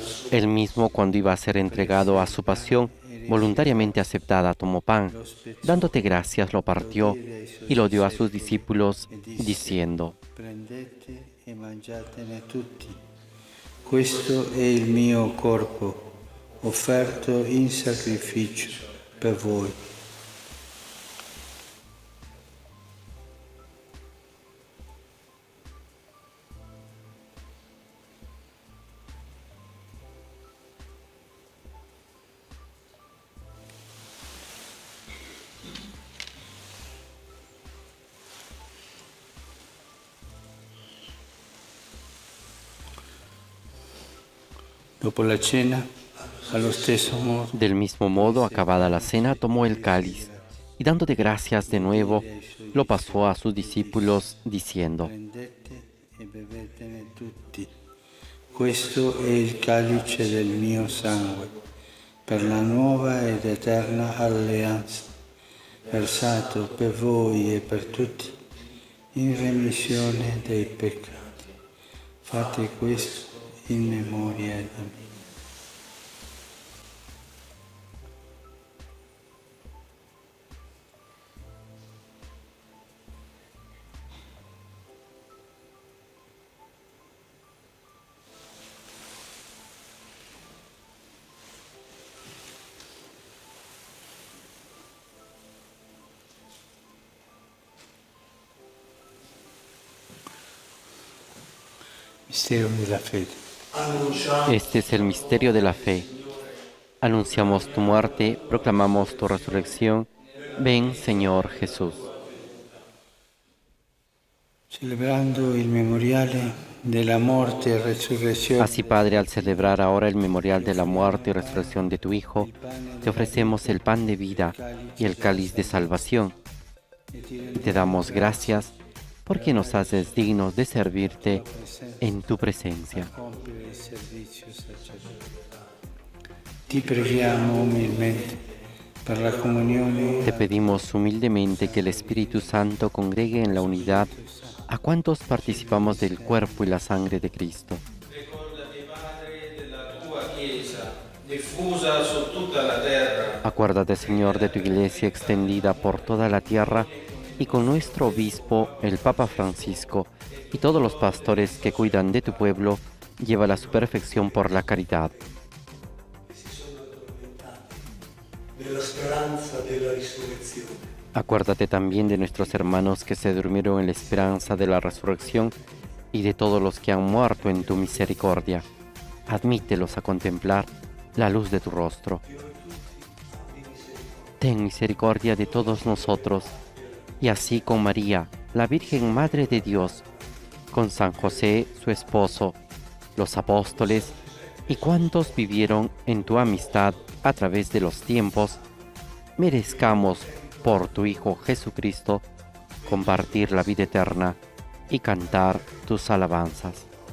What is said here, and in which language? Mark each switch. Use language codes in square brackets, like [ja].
[es] Él mismo, cuando iba a ser entregado a su pasión, voluntariamente aceptada, tomó pan, dándote gracias, lo partió y lo dio a sus discípulos, diciendo: [it] Prendete e mangiatene tutti. Questo è il mio corpo, offerto in sacrificio per voi. Dopo la cena, allo stesso modo, [es] Del mismo modo, acabada la cena, tomó el cáliz y dándote gracias de nuevo, lo pasó a sus discípulos, diciendo: [it] prendete e bevetene tutti. Questo è il calice del mio sangue, per la nuova ed eterna alleanza, versato per voi e per tutti, in remissione dei peccati. Fate questo in memoria di me. Mistero della fede. [es] Este es el misterio de la fe. Anunciamos tu muerte, proclamamos tu resurrección. Ven, Señor Jesús. [it] Celebrando il memoriale della morte e resurrezione [es] Así, Padre, al celebrar ahora el memorial de la muerte y resurrección de tu Hijo, te ofrecemos el pan de vida y el cáliz de salvación. Y te damos gracias porque nos haces dignos de servirte en tu presencia. [it] compiere il servizio sacerdotale. Ti preghiamo umilmente per la comunione [es] Te pedimos humildemente que el Espíritu Santo congregue en la unidad a cuantos participamos del cuerpo y la sangre de Cristo. [it] Ricordati, Padre, della tua Chiesa, diffusa su tutta la terra. [es] Acuérdate, Señor, de tu iglesia extendida por toda la tierra y con nuestro obispo, el Papa Francisco, y todos los pastores que cuidan de tu pueblo, llévala a su perfección por la caridad. [it] Della speranza della risurrezione. [es] Acuérdate también de nuestros hermanos que se durmieron en la esperanza de la resurrección y de todos los que han muerto en tu misericordia. Admítelos a contemplar la luz de tu rostro. Ten misericordia de todos nosotros, y así con María, la Virgen Madre de Dios, con San José, su esposo, los apóstoles y cuantos vivieron en tu amistad a través de los tiempos, merezcamos por tu Hijo Jesucristo compartir la vida eterna y cantar tus alabanzas.